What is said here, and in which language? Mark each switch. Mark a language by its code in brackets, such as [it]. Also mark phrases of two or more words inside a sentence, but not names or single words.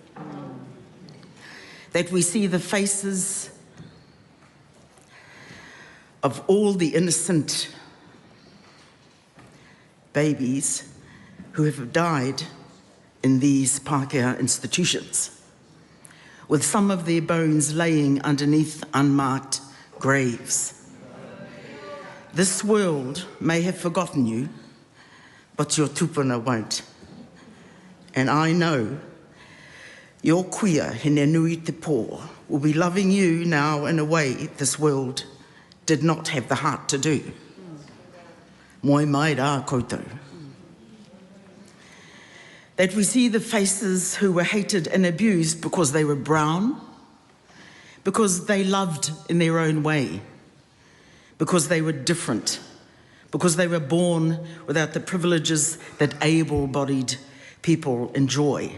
[en] That we see the faces of all the innocent babies who have died in these Pākehā institutions, with some of their bones laying underneath unmarked graves. This world may have forgotten you, but your tupuna won't. And I know your kuia, hine nui te pō, will be loving you now in a way this world did not have the heart to do. [mi] Moi mai rā koutou. [en] That we see the faces who were hated and abused because they were brown, because they loved in their own way, because they were different, because they were born without the privileges that able-bodied people enjoy.